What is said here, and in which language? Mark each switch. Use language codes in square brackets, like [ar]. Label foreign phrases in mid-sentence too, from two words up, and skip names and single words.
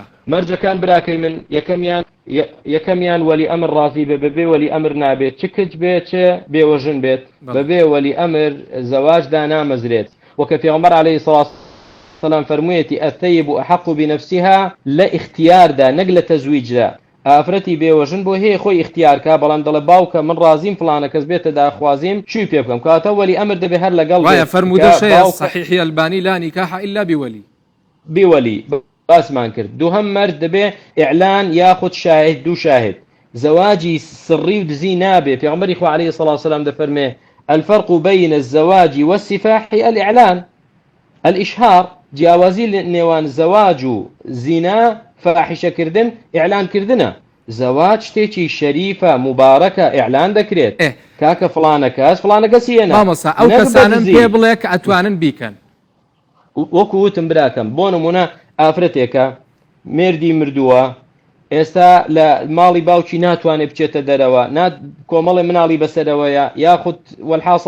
[ckb] مەرجەکان براکەی من یەکەمیان وەلی ئەمر ڕازی بێ بەبێ وەلی ئەمر نابێت چ کچ بێت چ بێوەژن بێت بەبێ وەلی ئەمر زەواجدا نامەزرێت وەکە پێغەمبەر [ar] عەلەیهی سەڵات وسەلام [ckb] فەرموویەتی [ar] ئەتەیب ئەحەق بنەفسیها [ckb] لە ئیختیاردا نەک لە تەزویجدا ئافرەتی بێوەژن بۆ هەیە خۆی ئیختیارکە بەڵام دەڵێ باوکە من ڕازیم فڵانە کەس بێتە داخوازیم چی پێ بکەم کاتە وەلی ئەمر دەبێ هەر لەگەڵ وایە فەرموودەشەیە صحیحی ئەلبانی [ar] لا نیکاح إلا بوەلی [ckb] بوەلی باسمان کرد دووهەم مرد دەبێ ئیعلان یاخود شاهد دوو شاهد زەواجی سڕی و دزی نابێ پێغەمبەری خوا [ar] عەلەیهی سەڵات وسەلام [ckb] دەفەرمێ [ar] الفرق بين الزواج والسفاح الإعلان الإشهار [ckb] جیاوازی نێوان زەواج و زینا فاحیشەکردن ئیعلان کردنە زەواج شتێکی شەریفە مبارەکە ئیعلان دەکرێت کاکە فڵانە کەس فڵانە کەسی هێنا مامۆستا ئەو کەسانن پێ بڵێ کە ئەتوانن بیکەن وەکو وتم براکەم بۆ نمونە ئافرەتێکە مێردی مردووە ئێستا لە ماڵی باوکی ناتوانێت بچێتە دەرەوە کۆمەڵی مناڵی بەسەرەوەیە یاخود وەلحاصڵ